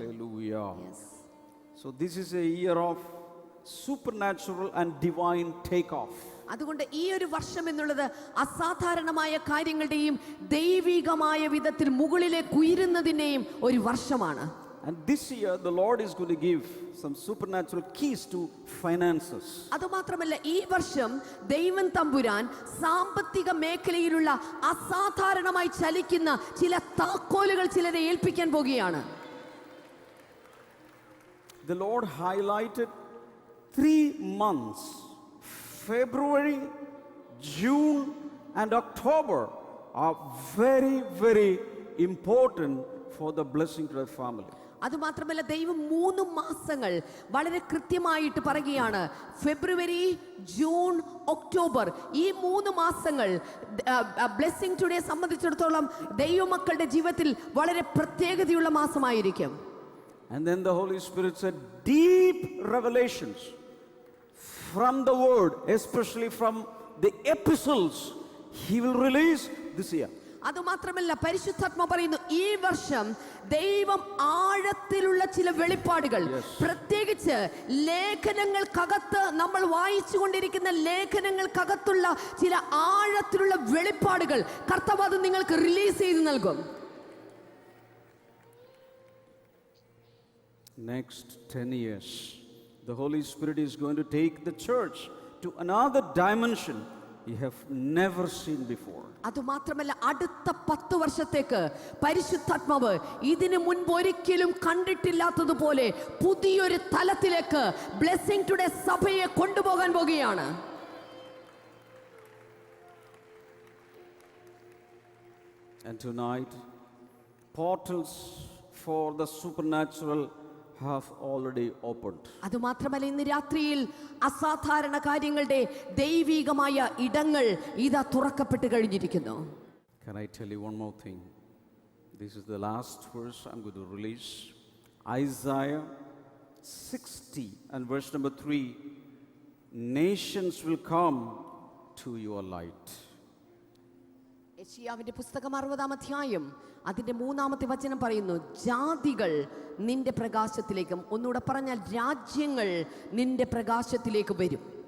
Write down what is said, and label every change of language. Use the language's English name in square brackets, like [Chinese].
[English] Hallelujah. So this is a year of supernatural and divine takeoff. [Malayalam] അതുകൊണ്ട് ഈ ഒരു വർഷം എന്നുള്ളത് അസാധാരണമായ കാര്യങ്ങളുടെയും ദൈവികമായ വിധത്തിൽ മുകളിലേക്ക് ഉയരുന്നതിന്റെയും ഒരു വർഷമാണ്. [English] And this year the Lord is going to give some supernatural keys to finances. [Malayalam] അതുമാത്രമല്ല ഈ വർഷം ദൈവം തമ്പുരാൻ സാമ്പത്തിക മേഖലയിലുള്ള അസാധാരണമായി ചലിക്കുന്ന ചില താക്കോലുകൾ ചിലരെ ഏൽപ്പിക്കാൻ പോകുകയാണ്. [English] The Lord highlighted 3 months, February, June and October are very, very important for the blessing to the family. [Malayalam] അതുമാത്രമല്ല ദൈവം 3 മാസങ്ങൾ വളരെ കൃത്യമായിട്ട് പറയുകയാണ്. ഫെബ്രുവരി, ജൂൺ, ഒക്ടോബർ ഈ 3 മാസങ്ങൾ ബ്ലെസ്സിംഗ് ടുഡേ സംബന്ധിച്ചിടത്തോളം ദൈവമക്കളുടെ ജീവിതത്തിൽ വളരെ പ്രത്യേകതയുള്ള മാസമായിരിക്കും. [English] And then the Holy Spirit said deep revelations from the word, especially from the epistles, he will release this year. [Malayalam] അതുമാത്രമല്ല പരിശുദ്ധാത്മ പറയുന്നു ഈ വർഷം ദൈവം ആഴത്തിലുള്ള ചില വെളിപ്പാടുകൾ, പ്രത്യേകിച്ച് ലേഖനങ്ങൾക്കകത്ത് നമ്മൾ വായിച്ചുകൊണ്ടിരിക്കുന്ന ലേഖനങ്ങൾക്കകത്തുള്ള ചില ആഴത്തിലുള്ള വെളിപ്പാടുകൾ കർത്താവ് അത് നിങ്ങൾക്ക് റിലീസ് ചെയ്ത് നൽകും. [English] Next 10 years, the Holy Spirit is going to take the church to another dimension you have never seen before. [Malayalam] അതുമാത്രമല്ല അടുത്ത 10 വർഷത്തേക്ക് പരിശുദ്ധാത്മാവ് ഇതിനു മുൻപ് ഒരിക്കലും കണ്ടിട്ടില്ലാത്തതുപോലെ പുതിയൊരു തലത്തിലേക്ക് ബ്ലെസ്സിംഗ് ടുഡേ സഭയെ കൊണ്ടുപോകാൻ പോകുകയാണ്. [English] And tonight, portals for the supernatural have already opened. [Malayalam] അതുമാത്രമല്ല ഇന്ന് രാത്രിയിൽ അസാധാരണ കാര്യങ്ങളുടെ ദൈവികമായ ഇടങ്ങൾ ഇതാ തുറക്കപ്പെട്ട് കഴിഞ്ഞിരിക്കുന്നു. [English] Can I tell you one more thing? This is the last verse I'm going to release. Isaiah 60 and verse number 3. Nations will come to your light. [Malayalam] യെശയ്യാവിന്റെ പുസ്തകം 60-ാം അധ്യായം അതിന്റെ 3-ാമത്തെ വചനം പറയുന്നു, ജാതികൾ നിന്റെ പ്രകാശത്തിലേക്കും, ഒന്നുകൂടെ പറഞ്ഞാൽ രാജ്യങ്ങൾ നിന്റെ പ്രകാശത്തിലേക്ക് വരും.